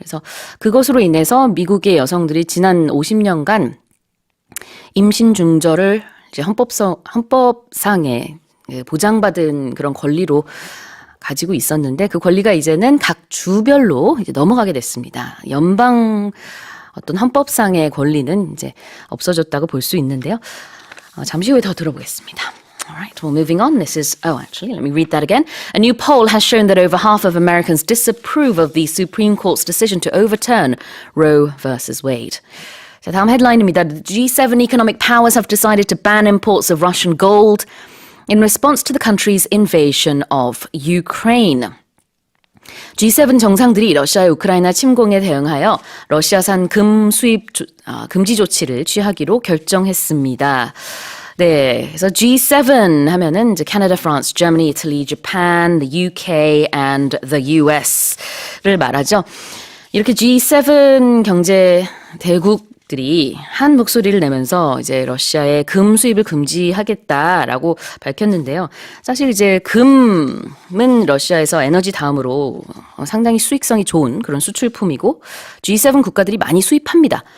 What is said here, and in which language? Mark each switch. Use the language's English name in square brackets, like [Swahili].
[Korean] 그래서 그것으로 인해서 미국의 여성들이 지난 50년간 임신 중절을 이제 헌법상에 보장받은 그런 권리로 가지고 있었는데, 그 권리가 이제는 각 주별로 이제 넘어가게 됐습니다. 연방 어떤 헌법상의 권리는 이제 없어졌다고 볼 수 있는데요. 잠시 후에 더 들어보겠습니다. [English] All right, well, moving on. Actually, let me read that again. A new poll has shown that over half of Americans disapprove of the Supreme Court's decision to overturn Roe versus Wade. [Korean] 자, 다음 헤드라인입니다. [English] The G7 economic powers have decided to ban imports of Russian gold in response to the country's invasion of Ukraine. [Korean] G7 정상들이 러시아의 우크라이나 침공에 대응하여 러시아산 금 수입 금지 조치를 취하기로 결정했습니다. 네, 그래서 G7 하면은 이제 Canada, France, Germany, Italy, Japan, the UK and the US를 말하죠. 이렇게 G7 경제 대국들이 한 목소리를 내면서 이제 러시아의 금 수입을 금지하겠다라고 밝혔는데요. 사실 이제 금은 러시아에서 에너지 다음으로 상당히 수익성이 좋은 그런 수출품이고 G7 국가들이 많이 수입합니다.